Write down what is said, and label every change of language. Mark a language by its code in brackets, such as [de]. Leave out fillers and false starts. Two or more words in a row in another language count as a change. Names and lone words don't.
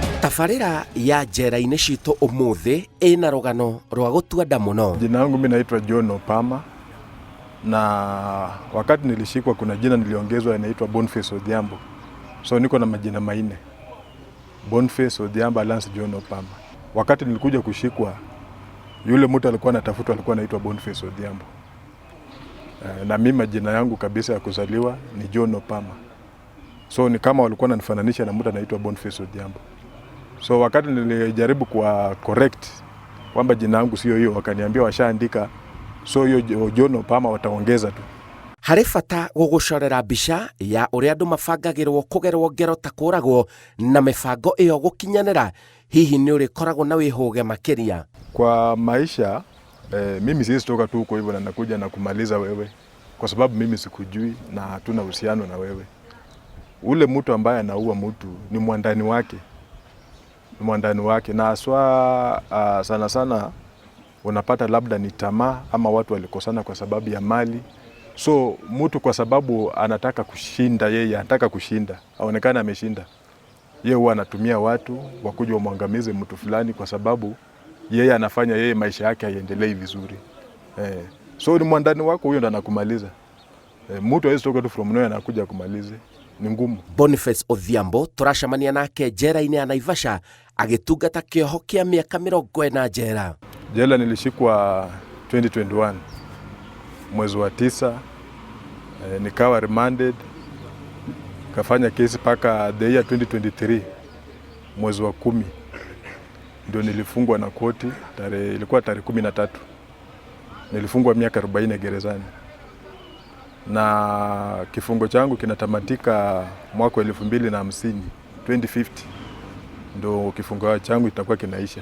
[ki] Tabarĩra ya njera-inĩ citũ ũmũthĩ ĩna rũgano rwa gũtua nda mũno. [sw] Jina langu mimi naitwa John Opama, na wakati nilishikwa kuna jina niliongezwa inaitwa Boniface Odhiambo. So niko na majina maine: Boniface Odhiambo Alliance John Opama. Wakati nilikuja kushikwa, yule mtu alikuwa anatafutwa alikuwa anaitwa Boniface Odhiambo. Na mimi majina yangu kabisa ya kuzaliwa ni John Opama. So ni kama walikuwa wananifananisha na mtu anaitwa Boniface Odhiambo. So wakati nilijaribu kwa correct kwamba jina langu sio hiyo, wakaniambia washaandika, so hiyo John Opama wataongeza tu. [ki] Harĩ bata gũgũcorera mbica ya ũrĩa andũ mabangagĩrwo kũgerwo ngero ta kũragwo na mĩbango ĩyo gũkinyanĩra, hihi nĩ ũrĩkoragwo na wĩhũge makĩria? [sw] Kwa maisha mimi siwezi toka tu huko hivyo na nakuja na kumaliza wewe, kwa sababu mimi sikujui na hatuna uhusiano na wewe. Ule mtu ambaye anaua mtu ni mwandani wake, na aswa sana sana unapata labda ni tamaa ama watu walikosana kwa sababu ya mali. So mtu kwa sababu anataka kushinda, yeye anataka kushinda, aonekana ameshinda, yeye huwa anatumia watu wakuja wamwangamize mtu fulani, kwa sababu yeye anafanya yeye maisha yake haiendelei vizuri. So ni mwandani wako huyo ndo anakumaliza. Mtu hawezi toka tu [en] from nowhere [sw] anakuja kumalize, ni ngumu. [ki] Boniface Odhiambo turacemania nake njera-inĩ ya Naivasha agĩtungata kĩoho kĩa mĩaka 40 njera. [sw] Jela nilishikwa 2021 mwezi wa 9, nikawa remanded, kafanya kesi paka [en] the year [sw] 2023 mwezi wa 10 ndio nilifungwa na koti. Ilikuwa tarehe 13 nilifungwa miaka 40 gerezani, na kifungo changu kinatamatika mwaka 2050 2050 ndio kifungo changu itakuwa kinaisha.